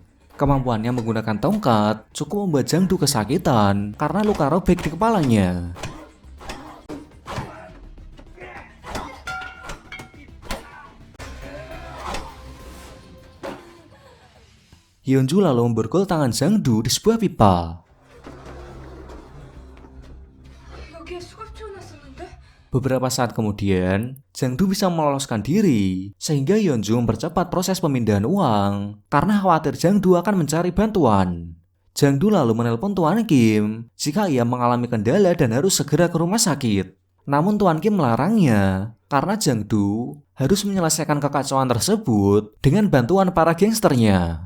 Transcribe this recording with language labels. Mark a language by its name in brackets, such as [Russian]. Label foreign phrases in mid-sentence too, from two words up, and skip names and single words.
[Indonesian] Kemampuannya menggunakan tongkat cukup membuat Jang Du kesakitan karena luka robek di kepalanya. Hyunju lalu memborgol tangan Jang Du di sebuah pipa. [Korean] 여기에 수갑 채워놨었는데? [Indonesian] Beberapa saat kemudian, Jang Du bisa meloloskan diri, sehingga Hyunju mempercepat proses pemindahan uang karena khawatir Jang Du akan mencari bantuan. Jang Du lalu menelpon Tuan Kim jika ia mengalami kendala dan harus segera ke rumah sakit. Namun Tuan Kim melarangnya karena Jang Du harus menyelesaikan kekacauan tersebut dengan bantuan para gangsternya.